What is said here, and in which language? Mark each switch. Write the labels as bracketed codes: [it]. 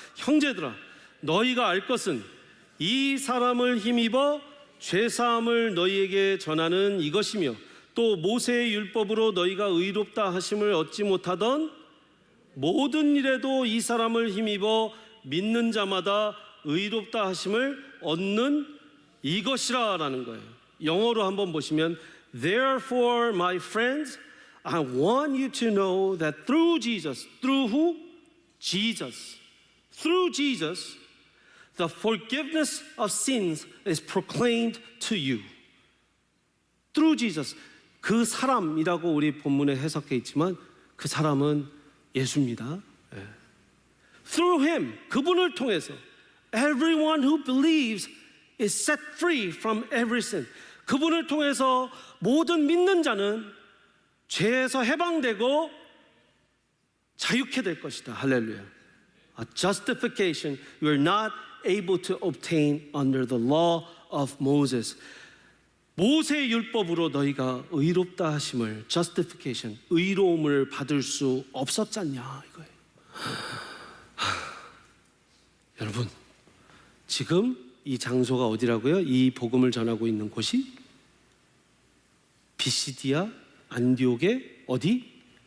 [ko] 형제들아, 너희가 알 것은 이 사람을 힘입어 죄사함을 너희에게 전하는 이것이며, 또 모세의 율법으로 너희가 의롭다 하심을 얻지 못하던 모든 일에도 이 사람을 힘입어 믿는 자마다 의롭다 하심을 얻는 이것이라라는 거예요. 영어로 한번 보시면 [en] Therefore, my friends, I want you to know that through Jesus, through who? Jesus. Through Jesus, the forgiveness of sins is proclaimed to you. Through Jesus. [ko] 그 사람이라고 우리 본문에 해석해 있지만 그 사람은 예수입니다. [en] Through him, [ko] 그분을 통해서 [en] everyone who believes is set free from every sin. [ko] 그분을 통해서 모든 믿는 자는 죄에서 해방되고 자유케 될 것이다. 할렐루야. [en] A justification you are not able to obtain under the law of Moses. [ko] 모세의 율법으로 너희가 의롭다 하심을, justification, 의로움을 받을 수 없었잖냐 이거예요. 여러분, 지금 이 장소가 어디라고요? 이 복음을 전하고 있는 곳이 비시디아 안디옥의 어디?